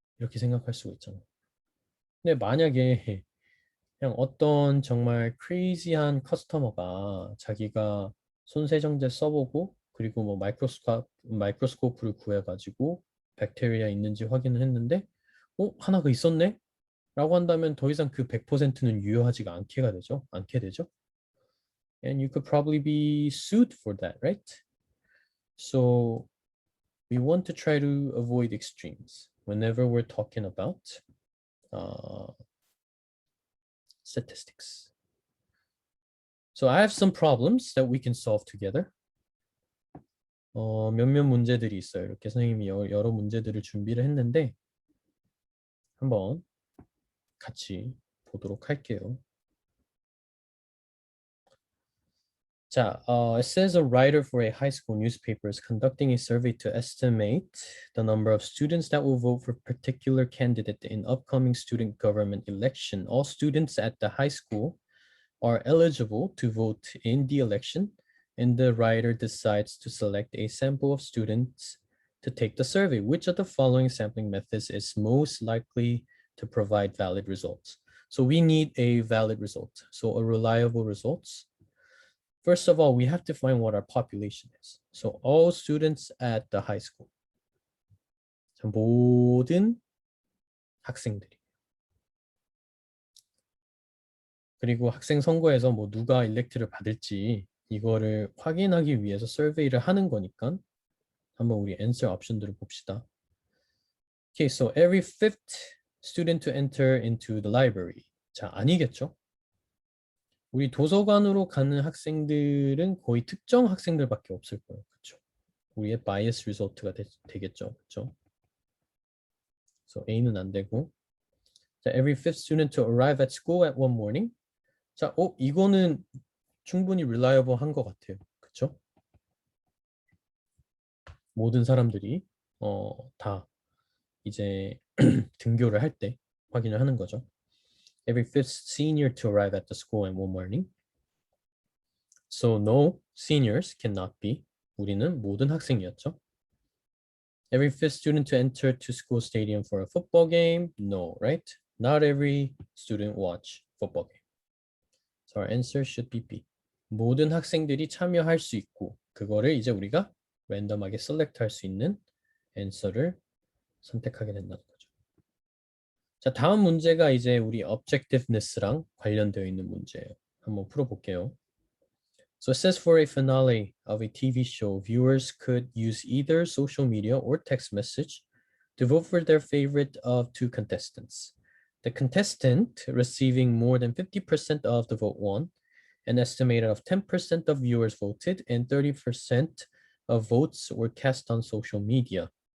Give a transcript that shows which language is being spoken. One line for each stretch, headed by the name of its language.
Korean: 이렇게 생각할 수가 있잖아요. 근데 만약에 그냥 어떤 정말 크레이지한 커스터머가 자기가 손세정제 써보고 그리고 뭐 마이크로스코프를 구해가지고 백테리아 있는지 확인을 했는데 하나가 있었네? 라고 한다면 더 이상 그 100%는 유효하지가 않게 되죠.
English: And you could probably be sued for that, right? So we want to try to avoid extremes whenever we're talking about uh, statistics. So I have some problems that we can solve together.
Korean: 몇몇 문제들이 있어요. 이렇게 선생님이 여러 문제들을 준비를 했는데 한번 같이 보도록 할게요.
English: 자, it says a writer for a high school newspaper is conducting a survey to estimate the number of students that will vote for a particular candidate in upcoming student government election. All students at the high school are eligible to vote in the election, and the writer decides to select a sample of students to take the survey. Which of the following sampling methods is most likely to provide valid results? So we need a valid result, so a reliable results. First of all, we have to find what our population is. So all students at the high school.
Korean: 모든 학생들이. 그리고 학생 선거에서 뭐 누가 일렉트를 받을지 이거를 확인하기 위해서 서베이를 하는 거니까 한번 우리 answer 옵션들을 봅시다.
English: Okay, so every fifth student to enter into the library.
Korean: 자, 아니겠죠? 우리 도서관으로 가는 학생들은 거의 특정 학생들밖에 없을 거예요. 그렇죠? 우리의 bias result가 되겠죠. 그렇죠? So A는 안 되고.
English: 자, every fifth student to arrive at school at one morning.
Korean: 자, 이거는 충분히 reliable 한 것 같아요. 그렇죠? 모든 사람들이 다 이제 등교를 할 때 확인을 하는 거죠.
English: Every fifth senior to arrive at the school at one morning. So no, seniors cannot be.
Korean: 우리는 모든 학생이었죠.
English: Every fifth student to enter to school stadium for a football game. No, right? Not every student watch football game. So our answer should be B.
Korean: 모든 학생들이 참여할 수 있고 그거를 이제 우리가 랜덤하게 셀렉트 할 수 있는 answer를 선택하게 된다는 거죠. 자, 다음 문제가 이제 우리 objectiveness랑 관련되어 있는 문제예요. 한번 풀어볼게요.
English: So it says for a finale of a TV show, viewers could use either social media or text message to vote for their favorite of two contestants. The contestant receiving more than 50% of the vote won. An estimated of 10% of viewers voted and 30% of votes were cast on social media.